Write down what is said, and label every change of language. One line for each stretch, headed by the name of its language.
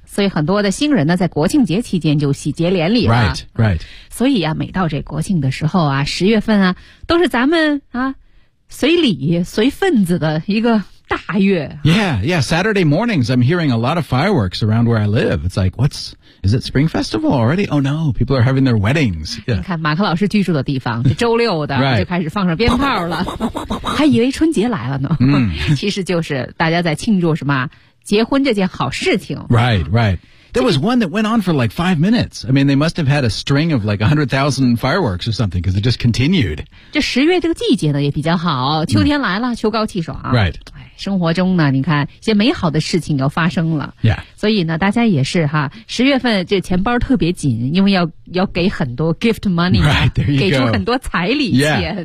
Chinese: 所以很多的新人呢在国庆节期间就喜结连理了。
English: Right, right.
Chinese: 所以啊每到这国庆的时候啊十月份啊都是咱们啊随礼随份子的一个大月。
English: Yeah, yeah, Saturday mornings, I'm hearing a lot of fireworks around where I live. It's like, what's, is it Spring Festival already? Oh no, people are having their weddings.、Yeah.
Chinese: 你看马克老师居住的地方是周六的、
English: right.
Chinese: 就开始放上鞭炮了。还以为春节来了呢。 Mm. 其实就是大家在庆祝什么结婚这件好事情。
English: Right, right. There was one that went on for like 5 minutes. I mean, they must have had a string of like 100,000 fireworks or something, because it just continued.
Chinese: 这十月这个季节呢也比较好，秋天来了，秋高气爽。
English: Right.
Chinese: 生活中呢，你看一些美好的事情要发生了。
English: Yeah.
Chinese: 所以呢，大家也是哈，十月份这钱包特别紧，因为要给很多
English: gift money， right, there you go.
Chinese: 给出很多彩礼钱。